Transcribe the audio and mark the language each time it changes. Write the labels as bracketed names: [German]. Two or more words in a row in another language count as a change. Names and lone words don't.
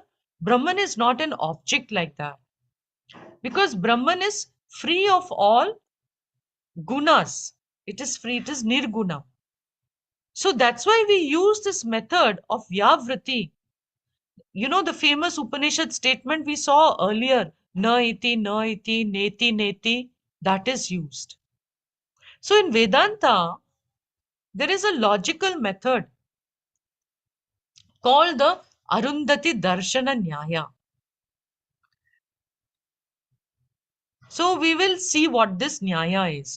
[English] Brahman is not an object like that, because Brahman is free of all gunas. It is free, it is nirguna. So that's why we use this method of Vyavriti. The famous Upanishad statement we saw earlier, [Sanskrit] na iti, neti, neti, [English] that is used. So in Vedanta, there is a logical method called the Arundhati Darshana Nyaya. So we will see what this Nyaya is.